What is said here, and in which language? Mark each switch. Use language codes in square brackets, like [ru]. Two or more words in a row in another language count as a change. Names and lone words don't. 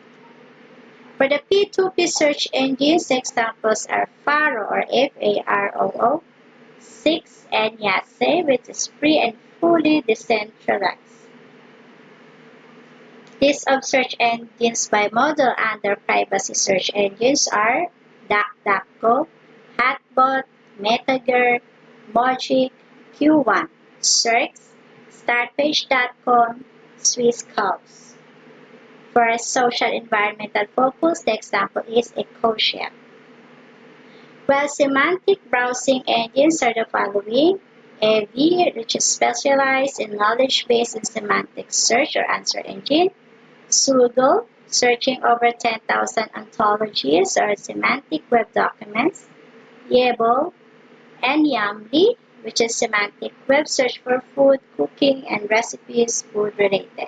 [en] For the P2P search engines, the examples are Faro or Faroo, Six, and Yahtzee, which is free and fully decentralized. List of search engines by model under privacy search engines are DuckDuckGo, Hotbot, Metagear, Mogic, Q1, Searx, Startpage.com, Swisscalls. For a social environmental focus, the example is Ecosia. While semantic browsing engines are the following: AV, which is specialized in knowledge-based and semantic search or answer engine; Sugo, searching over 10,000 ontologies or semantic web documents; Yebol, and Yamli, which is semantic web search for food, cooking, and recipes food-related.